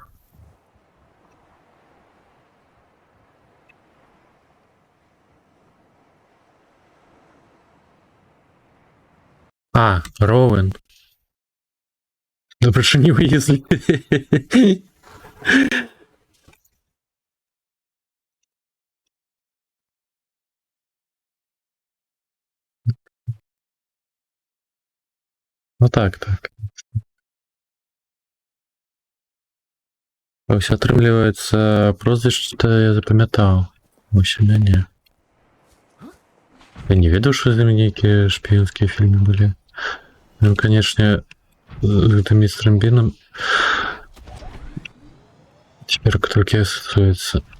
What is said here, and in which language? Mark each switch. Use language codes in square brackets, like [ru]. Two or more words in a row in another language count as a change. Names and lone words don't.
[uk] А, Роуэн. Добре, що не вивезли. Ну так, так. [be] Ось атрымліваецца прозвішча я запамятаў. У сябе не. Я не ведаў, што з імі нейкія шпіёнскія фільмы былі. Ну, канечне, гэтым містерам Бінам цяпер толькі асацыюецца.